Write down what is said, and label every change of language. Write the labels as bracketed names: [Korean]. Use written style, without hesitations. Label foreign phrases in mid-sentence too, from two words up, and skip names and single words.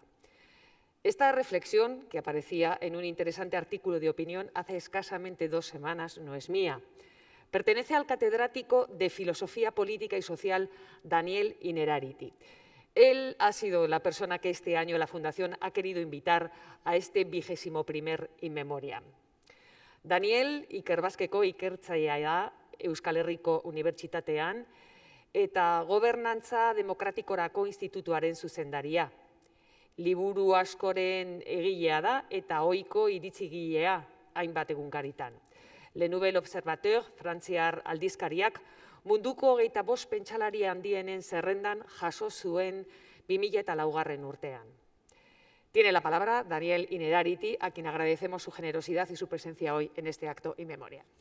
[Spanish] Esta reflexión, que aparecía en un interesante artículo de opinión hace escasamente 2 semanas, no es mía. Pertenece al catedrático de Filosofía Política y Social Daniel Innerarity. Él ha sido la persona que este año la Fundación ha querido invitar a este 21º In Memoriam. [Basque] Daniel ikerbazkeko ikertzailea da Euskal Herriko Unibertsitatean eta Gobernantza Demokratikorako Institutuaren zuzendaria. Liburu askoren egilea da eta ohiko iritzigilea hainbat egunkaritan. Le Nouvel Observateur, frantziar aldizkariak, munduko 25 pentsalari handienen zerrendan jaso zuen 2004 urtean. [Spanish] Tiene la palabra Daniel Innerarity, a quien agradecemos su generosidad y su presencia hoy en este acto In Memoriam.